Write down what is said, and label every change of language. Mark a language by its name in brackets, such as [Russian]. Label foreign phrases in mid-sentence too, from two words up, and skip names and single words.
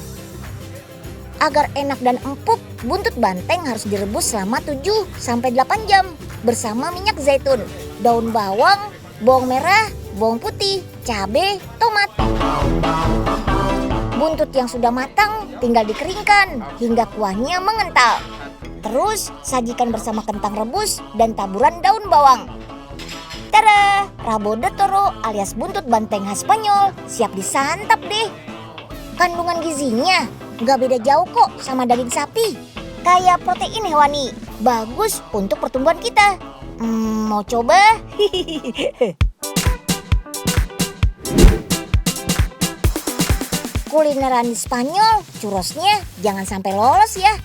[Indonesian] Agar enak dan empuk, buntut banteng harus direbus selama 7-8 jam bersama minyak zaitun, daun bawang, bawang merah, bawang putih, cabai, tomat. Buntut yang sudah matang tinggal dikeringkan hingga kuahnya mengental. Terus sajikan bersama kentang rebus dan taburan daun bawang. Tada! Rabo de toro alias buntut banteng khas Spanyol siap disantap deh. Kandungan gizinya gak beda jauh kok sama daging sapi. Kayak protein hewani, bagus untuk pertumbuhan kita. Mau coba? Kulineran di Spanyol, churrosnya jangan sampai lolos ya.